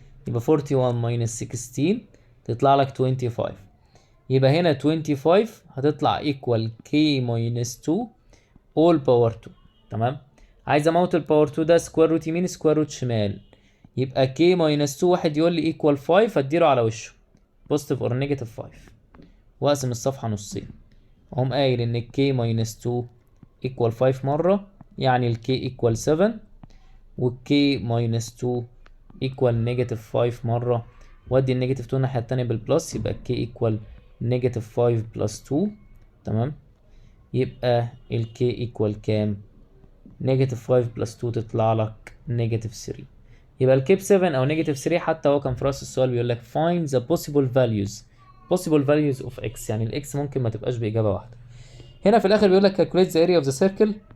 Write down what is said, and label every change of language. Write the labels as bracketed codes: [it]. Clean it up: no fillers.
[ar] يبقى 41 minus 16 تطلع لك 25. يبقى هنا 25 هتطلع [en] equal k minus 2 all power 2. [ar] تمام. عايز اموت الباور 2 ده سكوير روت يمين سكوير روت شمال، يبقى [en] k minus 2 [ar] واحد يقول لي equal 5 هديله على وشه بوزيتيف اور نيجاتيف 5 واقسم الصفحة نصين. اقوم قايل ان [en] k minus 2 equal 5 [ar] مرة، يعني ال k equal 7 وال [en] k minus 2 equal [ar] نيجاتيف 5 مرة، وادي النيجاتيف 2 الناحية التانية بالبلس يبقى k equal نيجاتيف 5 بلس 2. تمام. يبقى ال k equal كام؟ نيجاتيف 5 بلس 2 تطلع لك نيجاتيف 3. يبقى الكيب 7 او نيجاتيف 3 حتى هو كان في راس السؤال بيقول لك [en] find the possible values of x، [ar] يعني الاكس ممكن ما تبقاش باجابه واحده. هنا في الاخر بيقول لك [en] calculate the area of the circle.